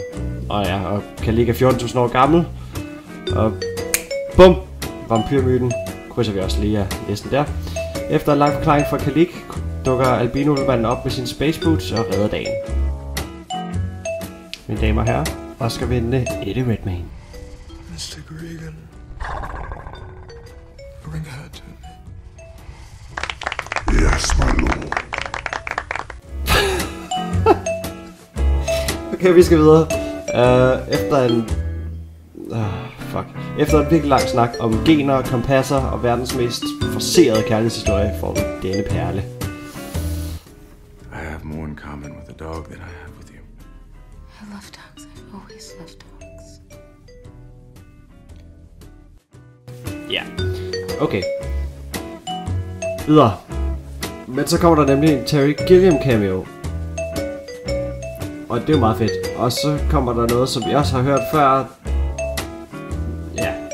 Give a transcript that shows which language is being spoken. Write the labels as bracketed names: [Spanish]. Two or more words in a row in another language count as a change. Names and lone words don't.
[Danish] Og ja, og Kalik er 14.000 år gammel. Og bum! Vampyrmyten krydser vi også lige af listen der. Efter en lang forklaring fra Kalik, dukker albino-ulvemanden op med sin [English] space boots [Danish] og redder dagen. Mine damer og herrer, Oscar-vindende Eddie Redmayne. [English] Mr. Gregan, bring her to me. Yes, my lord. [Danish] Okay, vi skal videre. Efter en virkelig lang snak om gener, kompasser og verdens mest forcerede kærlighedshistorie får vi denne perle. [English] I have more in common with a dog than I have with you. I love dogs. I've always loved dogs. [Danish] Ja, okay. Videre. Men så kommer der nemlig en Terry Gilliam cameo. Og det er jo meget fedt. Og så kommer der noget, som vi også har hørt før. Ja.